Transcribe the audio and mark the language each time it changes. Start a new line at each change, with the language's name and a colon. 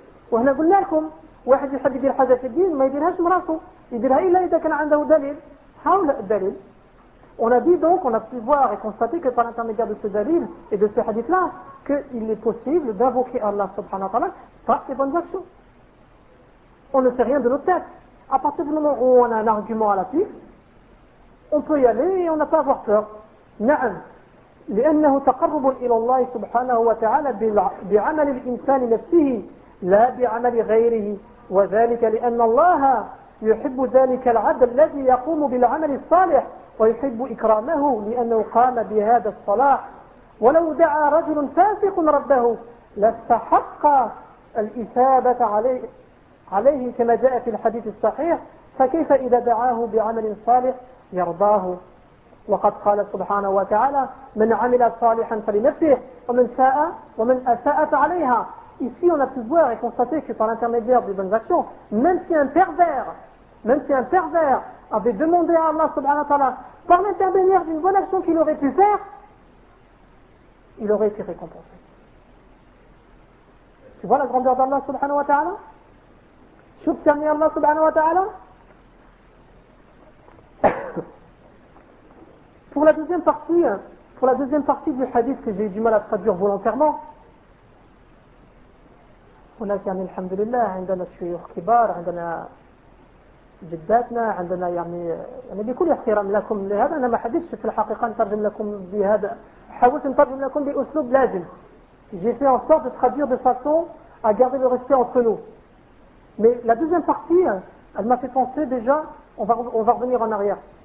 Arabic: وهنا قلنا لكم واحد يحب يدير حاجة في الدين ما يديرهاش مراته يديرها إلا إذا كان عنده دليل حول الدليل
French: On a dit donc, on a pu voir et constater que par l'intermédiaire de ce dalil et de ce hadith-là, qu'il est possible d'invoquer Allah subhanahu wa ta'ala par ses bonnes actions. On ne sait rien de nos têtes. à partir du moment où on a un argument à la fiche, on peut y aller et on n'a pas à avoir peur.
Arabic: Na'am. لأنه تقرب إلى الله سبحانه وتعالى بعمل الإنسان نفسه لا بعمل غيره وذلك لأن الله يحب ذلك العبد الذي يقوم بالعمل الصالح ويحب إكرامه لأنه قام بهذا الصلاح ولو دعا رجل فاسق ربه لاستحق الإثابة عليه كما جاء في الحديث الصحيح فكيف إذا دعاه بعمل صالح يرضاه وقد قال سبحانه وتعالى من عمل صالحا فلنفسه ومن ساء ومن أساء عليها.
French: Ici on a pu voir et constater que par l'intermédiaire des bonnes actions, même si un pervers avait demandé à Allah subhanahu wa ta'ala par l'intermédiaire d'une bonne action qu'il aurait pu faire, il aurait été récompensé. Tu vois la grandeur d'Allah subhanahu wa ta'ala? Shukrani Allah subhanahu wa ta'ala? Pour la deuxième partie du hadith que j'ai eu du mal à traduire volontairement, on a terminé alhamdulillah,
Arabic: عندنا شيوخ كبار, عندنا جداتنا, عندنا يعني بكل احترام لكم لهذا, انا ما حدثش في الحقيقه نترجم لكم بهذا, حاولت نترجم لكم باسلوب لازم.
French: J'ai fait en sorte de traduire de façon à garder le respect entre nous. Mais la deuxième partie, elle m'a fait penser déjà, on va revenir en arrière.